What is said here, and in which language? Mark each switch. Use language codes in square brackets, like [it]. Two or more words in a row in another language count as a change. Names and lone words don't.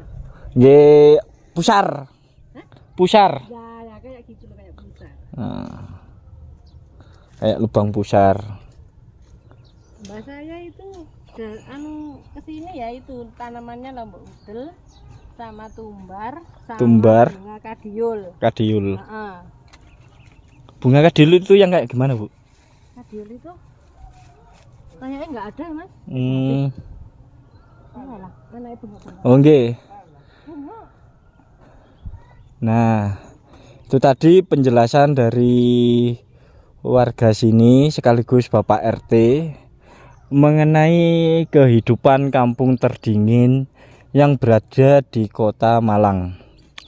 [id] Nggih, pusar. Hah? Pusar. Ya kayak gitu loh, kayak pusar. Nah, kayak lubang pusar. Mbak saya itu kesini ya itu tanamannya lombok udel sama tumbar bunga kadiul. Kadiul. Heeh. Bunga kadiul itu yang kayak gimana, Bu? Kadiul itu kayaknya nggak ada, Mas. Alah, mana itu bunga? Oh nggih. Nah, itu tadi penjelasan dari warga sini sekaligus Bapak RT mengenai kehidupan kampung terdingin yang berada di Kota Malang.